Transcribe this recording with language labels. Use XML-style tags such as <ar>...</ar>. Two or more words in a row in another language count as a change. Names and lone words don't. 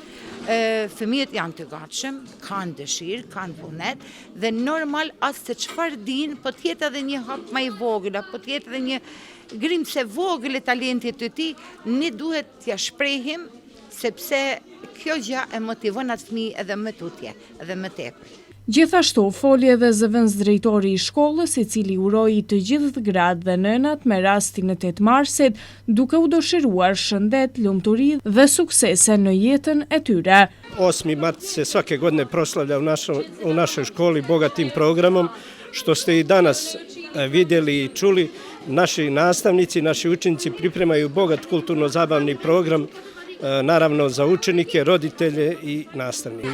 <sq>Fëmijët janë të gatshëm, kanë dëshirë, kanë vullnet dhe normal as se çfarë din, po të jetë edhe një hap më i vogël, apo të jetë edhe një grimse vogël e talentit të tij, ne duhet t'ia shprehim sepse kjo gjë e motivon atë fëmijë edhe më tutje, edhe më tepër. Gjithashtu foli edhe zëvendësdrejtori i shkollës, i cili uroi të gjithë gratë dhe nënat me rastin e 8 marsit, duke u dëshiruar shëndet, lumturi dhe suksese në jetën e tyre.</sq> <sr>8. mart se svake godine proslavlja u našoj školi bogatim programom, što ste i danas vidjeli i čuli. Naši nastavnici, naši učenici pripremaju bogat kulturno-zabavni program, naravno za učenike, roditelje i nastavnike.</sr>